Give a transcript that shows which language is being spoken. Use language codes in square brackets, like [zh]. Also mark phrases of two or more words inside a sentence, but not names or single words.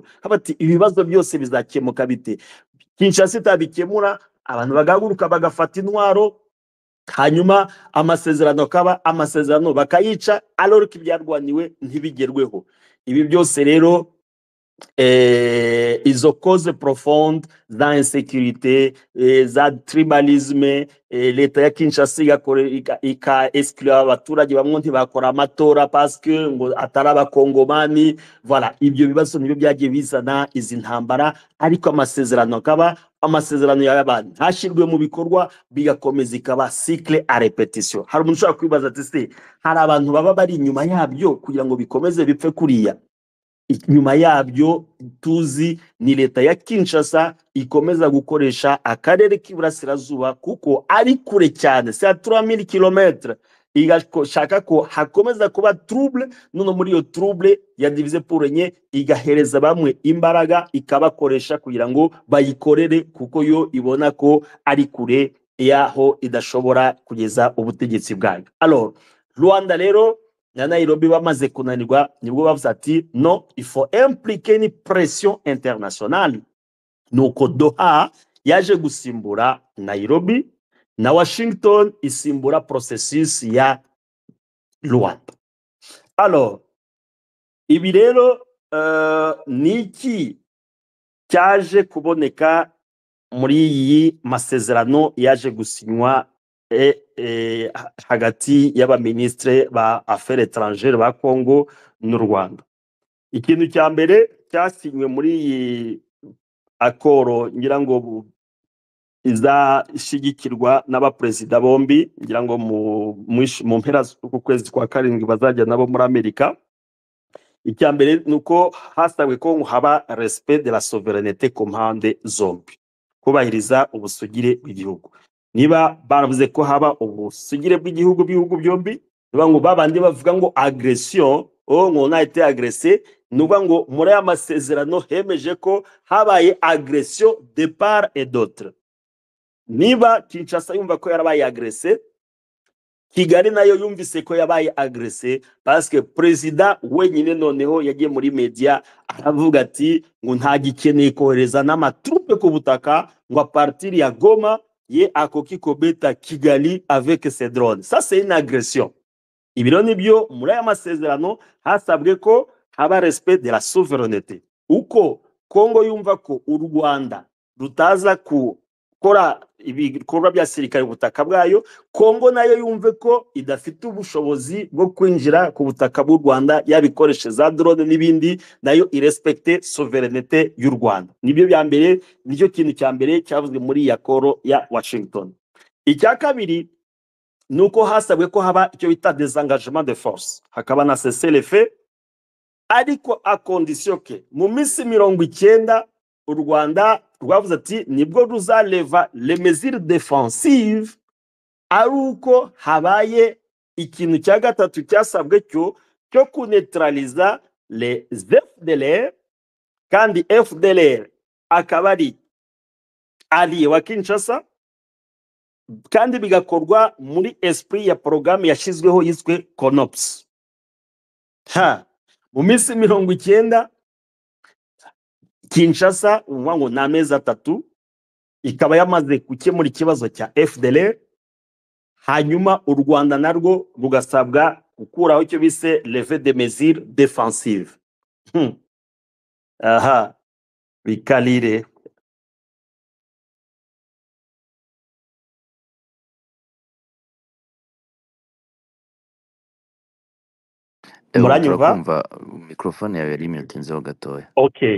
[rw] Habati ibibazo byose bizakemuka bite? Kinshasa itabikemura, abantu bagahaguruka bagafata intwaro, hanyuma amasezerano bakayica, alors ko ibyarwaniwe ntibigerweho. Ibi byose rero izo [fr] cause profonde [rw] za insécurité, za tribalisme, leta ya Kinshasa exclure abaturage bamwe ntibakora amatora [fr] parce que [rw] ngo atari abakongomani. Voilà, ibyo bibazo nibyo byagiye bizana izi ntambara, ariko amasezerano y'abantu ntashirwe mu bikorwa, bigakomeza ikaba [fr] cycle à répétition. [rw] Hari umuntu ushobora kwibaza ati se hari abantu baba bari inyuma yabyo kugira ngo bikomeze bipfe kuriya? Nyuma yabyo tuzi ni leta ya Kinshasa ikomeza gukoresha akarere k'iburasirazuba kuko ari kure cyane, [fr] c'est à 3000 km, [rw] igashaka ko hakomeza kuba trouble. None muri iyo trouble ya [fr] diviser pour régner, [rw] igahereza bamwe imbaraga ikabakoresha kugira ngo bayikorere kuko yo ibona ko ari kure yaho idashobora kugeza ubutegetsi bwayo. Alors Rwanda rero na Nairobi bamaze kunanirwa, nibwo bavuze ati non, [fr] il faut impliquer une pression internationale. [rw] Nuko Doha yaje gusimbura Nairobi na Washington isimbura processus ya Rwanda. Alors ibi rero niki cyaje kuboneka muri iyi masezerano yaje gusinywa hagati y'abaministre ba [fr] affaires étrangères [rw] ba Congo n'u Rwanda. Ikintu cya mbere cyasinywe muri iyi akoro ngira ngo izashigikirwa n'abaperezida bombi, ngira ngo mu mpera z'uku kwezi kwa karindwi bazajya nabo muri Amerika. Icya mbere nuko hasabwe ko haba [fr] respect de la souveraineté [rw] ku mpande zombi, kubahiriza ubusugire bw'igihugu. Niba baravuze ko haba ubusugire bw'igihugu bihugu byombi, niba ngo babandi bavuga ngo agression, ngo [fr] on a été agressé, [rw] nuba ngo muri aya masezerano hemeje ko habaye [fr] agression de part et d'autre. [rw] Niba Kinshasa yumva ko yarabaye agressé, Kigali nayo yumvise ko yabaye agressé, [fr] parce que [rw] president wenyine noneho yagiye muri media aravuga ati ngo nta gikeneye kohereza n'amatrupe ku butaka, ngo [fr] a partir [rw] ya Goma [ln] ye akoki kobeta [rw] Kigali [fr] avec ses drones. Ça c'est une agression. [rw] Ibiro nibyo muri aya masezerano hasabwe ko haba [fr] respect de la souveraineté. [rw] Uko Kongo yumva ko u Rwanda rutaza gukora ibikorwa bya sirikare ubutaka bwayo, Kongo nayo yumve ko idafite ubushobozi bwo kwinjira ku butaka bw'u Rwanda yabikoreshe za drone n'ibindi, nayo irespecte souveraineté y'u Rwanda. Nibyo bya mbere, nicyo kintu cya mbere cyavuzwe muri yakoro ya Washington. Icya kabiri nuko hasabwe ko haba icyo bita [fr] désengagement de force, [rw] hakaba na cessez-le-feu, ariko [fr] a condition que [rw] mu minsi 90 u Rwanda rwavuze ati nibwo ruzaleva [fr] les mesures défensives, [rw] ari uko habaye ikintu cya gatatu cyasabwe cyo kuneutraliza les FDLR, kandi FDLR akaba ari allié wa Kinshasa, kandi bigakorwa muri esprit ya programme yashizweho yiswe CONOPS. Mu minsi 90 Kinshasa ngo na mezi 3 ikaba yamaze gukemura ikibazo cya FDLR, hanyuma u Rwanda narwo rugasabwa gukuraho icyo bise [fr] levée des mesures défensives. [rw] Bikalire muranyumva turakumva mikrofone yawe yari imutinzeho gatoya. okay.